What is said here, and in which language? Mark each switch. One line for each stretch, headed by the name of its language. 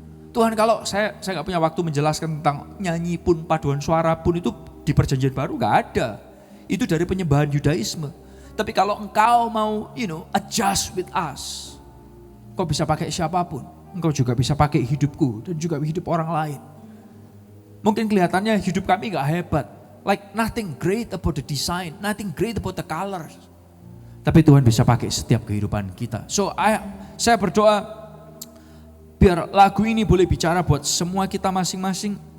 Indonesian: Tuhan, kalau saya gak punya waktu menjelaskan tentang nyanyi pun, paduan suara pun itu di perjanjian baru gak ada. Itu dari penyembahan Yudaisme. Tapi kalau Engkau mau
English: adjust with us,
Indonesian: Engkau bisa pakai siapapun. Engkau juga bisa pakai hidupku dan juga hidup orang lain. Mungkin kelihatannya hidup kami gak hebat.
English: Like nothing great about the design, nothing great about the colors.
Indonesian: Tapi Tuhan bisa pakai setiap kehidupan kita. So saya berdoa biar lagu ini boleh bicara buat semua kita masing-masing.